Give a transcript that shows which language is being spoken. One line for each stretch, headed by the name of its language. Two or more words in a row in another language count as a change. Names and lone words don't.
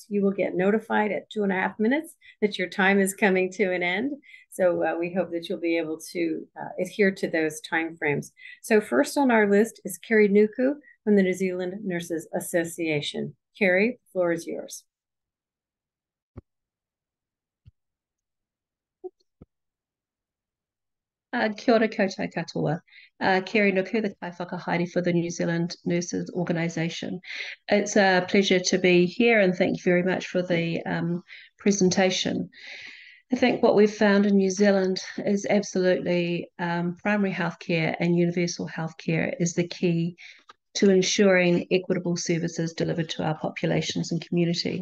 English: You will get notified at 2.5 minutes that your time is coming to an end. So we hope that you'll be able to adhere to those timeframes. So first on our list is Kerry Nuku from the New Zealand Nurses Association. Kerry, the floor is yours.
Māori: Kia ora koutou katoa.
English: Kerry Nuku, the
Māori: Kai Whakahaere
English: for the New Zealand Nurses Organisation. It's a pleasure to be here, and thank you very much for the presentation. I think what we've found in New Zealand is absolutely primary healthcare and universal healthcare is the key to ensuring equitable services delivered to our populations and community.